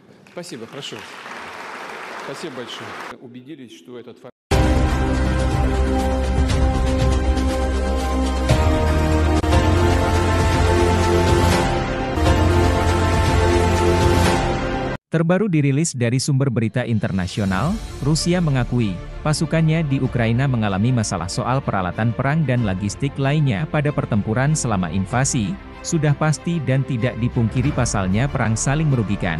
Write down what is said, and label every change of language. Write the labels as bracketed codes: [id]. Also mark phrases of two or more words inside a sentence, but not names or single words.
[ru] Спасибо, хорошо. Спасибо большое. Убедились, что этот факт. [id] Terbaru dirilis dari sumber berita internasional, Rusia mengakui, pasukannya di Ukraina mengalami masalah soal peralatan perang dan logistik lainnya pada pertempuran selama invasi, sudah pasti dan tidak dipungkiri pasalnya perang saling merugikan.